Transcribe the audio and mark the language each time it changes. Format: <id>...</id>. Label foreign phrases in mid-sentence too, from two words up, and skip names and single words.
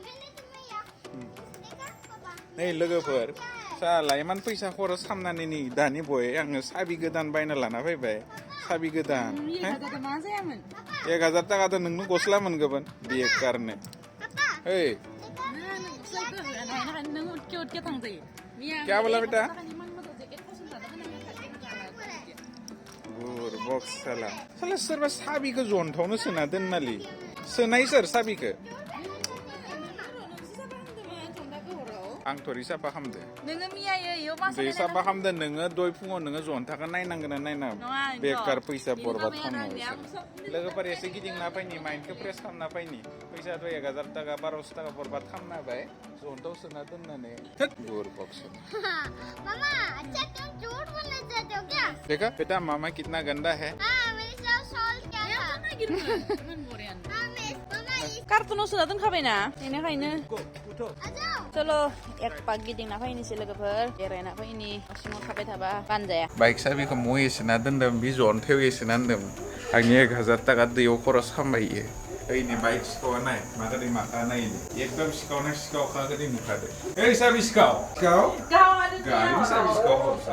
<brx>नै लोगोफोर साला इमान फैसा खरस खालामनानै नै दानि बय आङो साबि गोदान बायना लाना फैबाय साबि गोदान 1000 टाकाथ' नोंनो गस्ला मोनगोन बेकारनो</brx> <hi>ओइ क्या बोला बेटा बुरबक साला</hi> <brx>सोरबा साबिखौ जन्थावनो सोना दोननालै सोनाय सोर साबिखौ आं थरि साफा खालामदो नोङो मियायो इयाव मा दै साफा खालामदो नोङो दय फुङाव नोङो जन्थाखौ नायनांगोन नायना बेकार फैसा बरबाद खालामनो लोगोफोर एसे गिदिंना फैनि माइन्डखौ फ्रेस खालामना फैनि फैसाथ' 1000 टाका 1200 टाका बरबाद खालामना होबाय जन्थाव सोना दोननानै बुरबक</brx> <hi>मामा अच्छा तुम झूठ बोलना चाहते हो क्या देखा बेटा मामा कितना गंदा है हाँ मैंने सब सॉल्व किया था हाँ मामा</hi> <brx>कार्टुनाव सोना दोनखाबायना बेनिखायनो</brx> <hi>आ जाओ</hi> <brx>चलो एक पाक गिदिंना फैनोसै लोगोफोर बेरायना फैनि सिङाव थाबाय थाबा बानजाया बाइक साबिखौ मु एसेना दोनदों बि जन्थायाव एसेना दोनदों आंनि 1000 टाका दैयाव खरस खालामबाय ओइनि बाइक सिखावा नाय मागादै माखा नाय एकदम सिखावना सिखावखा गोदै नुखादो ओइ साबि सिखाव सिखाव गारिनि साबि सिखाव हरसा</brx>